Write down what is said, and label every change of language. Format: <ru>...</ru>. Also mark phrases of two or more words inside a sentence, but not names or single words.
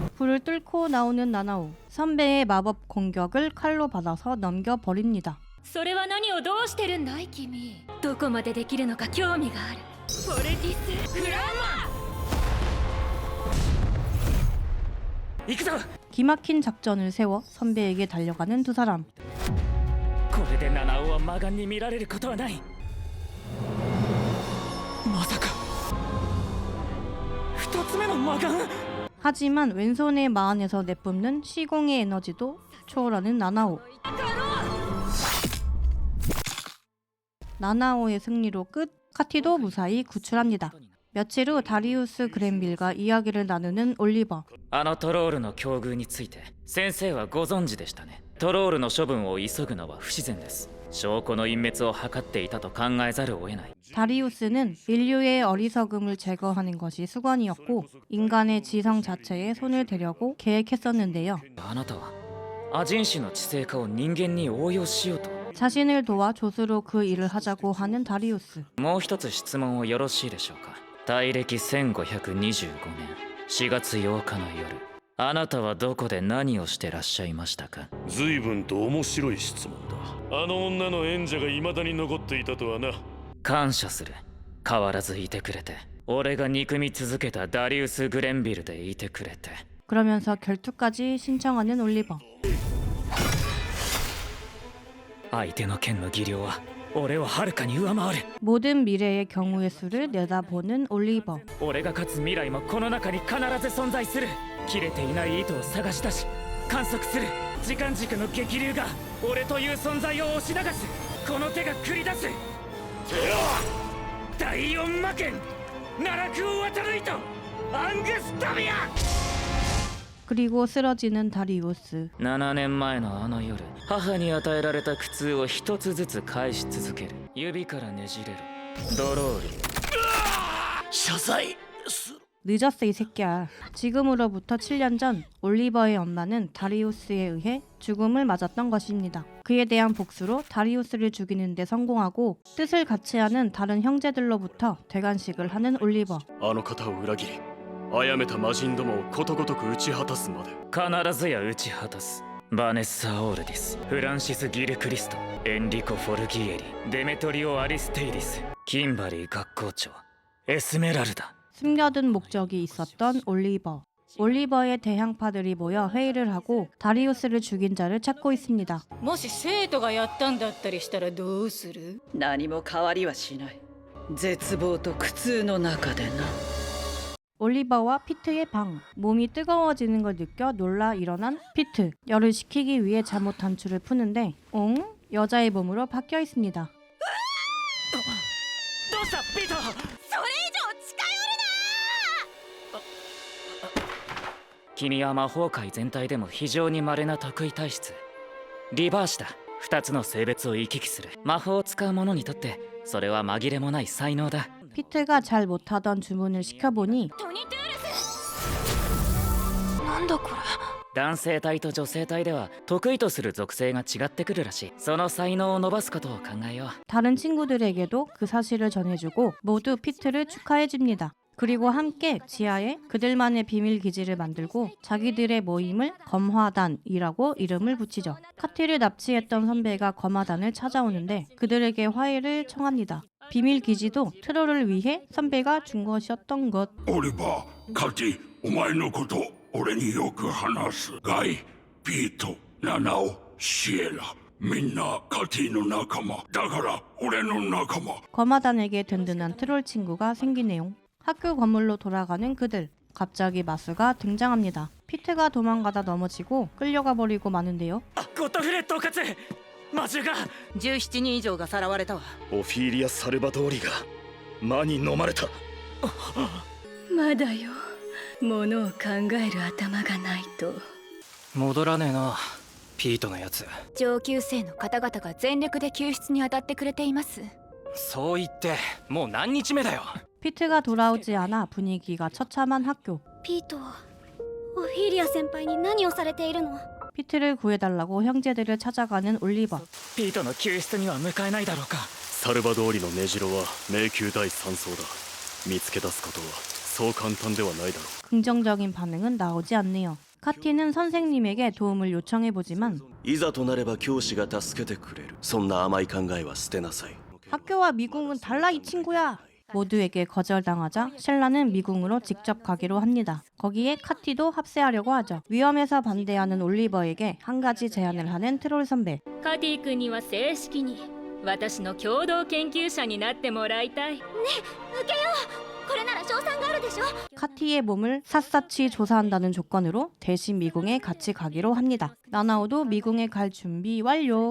<ko>불을 뚫고 나오는 나나오. 선배의 마법 공격을 칼로 받아서 넘겨버립니다.</ko> <ja>それは何をどうしてるんだい君。どこまでできるのか興味がある。フォレティス・フランマ。行くぞ！</ja> <ko>기막힌 작전을 세워 선배에게 달려가는 두 사람.</ko> <ja>これでナナオは魔眼に見られることはない。まさか二つ目の魔眼？</ja> <ko>하지만 왼손의 마안에서 내뿜는 시공의 에너지도 초월하는 나나오. 나나오의 승리로 끝. 카티도 무사히 구출합니다. 며칠 후 다리우스 그랜빌과 이야기를 나누는 올리버.</ko> <ja>あのトロールの境遇について先生はご存知でしたね。トロールの処分を急ぐのは不自然です。証拠の隠滅を図っていたと考えざるを得ない。</ja> <ko>다리우스는 인류의 어리석음을 제거하는 것이 수건이었고 인간의 지성 자체에 손을 대려고 계획했었는데요.</ko> <ja>あなたはアジン種の知性化を人間に応用しようと。</ja> <ko>자신을 도와 조수로 그 일을 하자고 하는 다리우스.</ko> <ja>もう一つ質問をよろしいでしょうか。大暦1525年4月8日の夜、あなたはどこで何をしてらっしゃいましたか？随分と面白い質問だ。あの女の縁者が未だに残っていたとはな。感謝する。変わらずいてくれて。俺が憎み続けたダリウス・グレンビルでいてくれて。</ja> <ko>그러면서 결투까지 신청하는 올리버.</ko> <ja>相手の剣の技量は俺をはるかに上回る。</ja> <ko>모든 미래의 경우의 수를 내다보는 올리버.</ko> <ja>俺が勝つ未来もこの中に必ず存在する。切れていない糸を探し出し観測する。時間軸の激流が俺という存在を押し流す。この手が繰り出す第四魔剣奈落を渡る糸アングスタミア。</ja> <ko>그리고 쓰러지는 다리우스.</ko> <ja>7 年前のあの夜、母に与えられた苦痛を一つずつ返し続ける。指からねじれろドロール。謝罪す。</ja> <ko>늦었어 이 새끼야. 지금으로부터 7년 전 올리버의 엄마는 다리우스에 의해 죽음을 맞았던 것입니다. 그에 대한 복수로 다리우스를 죽이는 데 성공하고 뜻을 같이 하는 다른 형제들로부터 대관식을 하는 올리버.</ko> <ja>あの方を裏切り殺めた魔人どもをことごとく打ち果たすまで。必ずや打ち果たす。バネッサ・オールディス、フランシス・ギル・クリスト、エンリコ・フォルギエリ、デメトリオ・アリステイディス、キンバリー学校長、エスメラルダ。</ja> <ko>숨겨둔 목적이 있었던 올리버. 올리버의 대항파들이 모여 회의를 하고 다리우스를 죽인 자를 찾고 있습니다.</ko> <ja>もし生徒がやったんだったりしたらどうする？何も変わりはしない。絶望と苦痛の中でな。</ja> <ko>올리버와 피트의 방. 몸이 뜨거워지는 걸 느껴 놀라 일어난 피트. 열을 식히기 위해 잘못 단추를 푸는데 여자의 몸으로 바뀌어 있습니다.</ko> <ja>どうしたピート？それ以上近寄るな！君は魔法界全体でも非常に稀な特異体質リバーシだ。2つの性別を行き来する魔法を使う者にとってそれは紛れもない才能だ。</ja> <ko>피트가 잘 못하던 주문을 시켜보니</ko> <ja>トニトゥールスなんだこれ。男性体と女性体では得意とする属性が違ってくるらしい。その才能を伸ばすことを考えよう。</ja> <ko>다른 친구들에게도 그 사실을 전해주고 모두 피트를 축하해줍니다. 그리고 함께 지하에 그들만의 비밀 기지를 만들고 자기들의 모임을 검화단이라고 이름을 붙이죠. 카티를 납치했던 선배가 검화단을 찾아오는데 그들에게 화해를 청합니다. 비밀 기지도 트롤을 위해 선배가 준 것이었던 것.</ko> <ja>オリバー、カティ、お前のこと俺によく話す。ガイ、ピート、ナナオ、シエラ、みんなカティの仲間だから俺の仲間。</ja> <ko>검화단에게 든든한 트롤 친구가 생기네요. 학교 건물로 돌아가는 그들. 갑자기 마수가 등장합니다. 피트가 도망가다 넘어지고 끌려가 버리고 마는데요.</ko> <ja>ゴッドフレッドカツ魔獣が 17人以上がさらわれたわ。オフィーリア・サルバドーリが魔に飲まれた。まだよ。ものを考える頭がないと。戻らねえなピートのやつ。上級生の方々が全力で救出に当たってくれています。そう言ってもう何日目だよ。</ja> <ko>피트가 돌아오지 않아 분위기가 처참한 학교.</ko> <ja>ピート、オフィーリア先輩に何をされているの？</ja> <ko>피트를 구해달라고 형제들을 찾아가는 올리버.</ko> <ja>ピートの救出には向かえないだろうか。サルバドーリの根城は迷宮第3層だ。見つけ出すことはそう簡単ではないだろう。</ja> <ko>긍정적인 반응은 나오지 않네요. 카티는 선생님에게 도움을 요청해보지만</ko> <ja>いざとなれば教師が助けてくれる。そんな甘い考えは捨てなさい。</ja> <ko>학교와 미궁은 달라 이 친구야. 모두에게 거절당하자 셸라는 미궁으로 직접 가기로 합니다. 거기에 카티도 합세하려고 하죠. 위험해서 반대하는 올리버에게 한 가지 제안을 하는 트롤 선배.</ko> <ja>カティ君には正式に私の共同研究者になってもらいたい。受けよう。これなら賞賛があるでしょ。</ja> <ko>카티의 몸을 샅샅이 조사한다는 조건으로 대신 미궁에 같이 가기로 합니다. 나나오도 미궁에 갈 준비 완료.</ko>